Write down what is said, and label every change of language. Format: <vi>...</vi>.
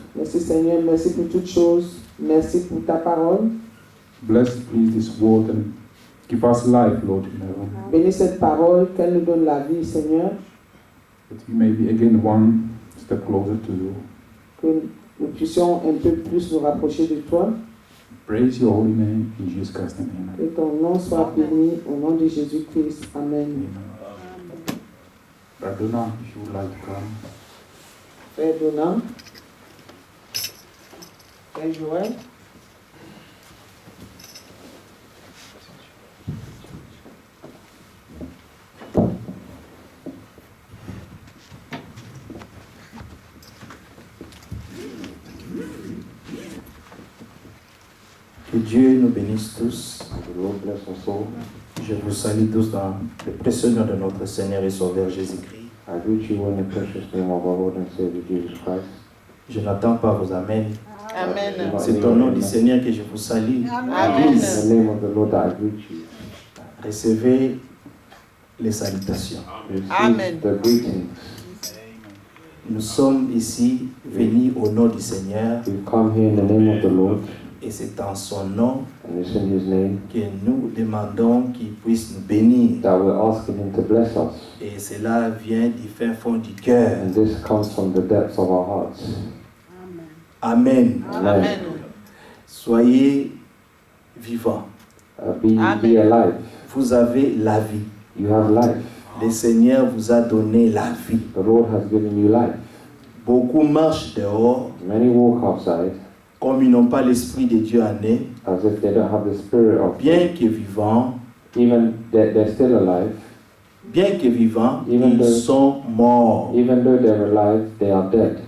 <fr>Merci Seigneur, merci pour toutes choses. Merci pour ta parole.</fr> <en>Bless, please, this word and give us life, Lord, in heaven.</en> <fr>Bénis cette parole, qu'elle nous donne la vie, Seigneur.</fr> <en>That we may be again one step closer to you.</en> <fr>Que nous puissions un peu plus nous rapprocher de toi.</fr> <en>Praise your holy name in Jesus Christ's name. Amen.</en> <fr>Que ton nom soit béni au nom de Jésus-Christ. Amen. Amen.</fr> <en>Brother Donna, if you would like to come.</en> <fr>Frère Donald. Frère Joël. Que Dieu nous bénisse tous.</fr> <en>The Lord bless us all.</en> <fr>Je vous salue tous dans le précieux nom de notre Seigneur et Sauveur Jésus-Christ.</fr> <en>I greet you in the precious name of our Lord and Savior Jesus Christ.</en> <fr>Je n'attends pas vos amens. Amen. C'est au nom du Seigneur que je vous salue. Amen.</fr> <en>In the name of the Lord that I greet you.</en> <fr>Recevez les salutations.</fr> <en>Receive Amen. the greetings.</en> <fr>Nous sommes ici venus au nom du Seigneur</fr> <en>We've come here in the name of the Lord,</en> <fr>et c'est en son nom</fr> <en>and it's in His name</en> <fr>que nous demandons qu'il puisse nous bénir.</fr> <en>that we're asking Him to bless us.</en> <fr>Et cela vient du fin fond du cœur.</fr> <en>And this comes from the depths of our hearts. Amen. Amen.</en> <fr>Soyez vivants.</fr> <en>Be Amen. alive.</en> <fr>Vous avez la vie.</fr> <en>You have life.</en> <fr>Le Seigneur vous a donné la vie.</fr> <en>The Lord has given you life.</en> <fr>Beaucoup marchent dehors</fr> <en>Many walk outside</en> <fr>comme ils n'ont pas l'Esprit de Dieu en eux,</fr> <en>as if they don't have the spirit of</en> <fr>bien que vivants,</fr> <en>even they're still alive.</en> <fr>ils sont morts</fr> <en>Even though they're alive, they are dead.</en>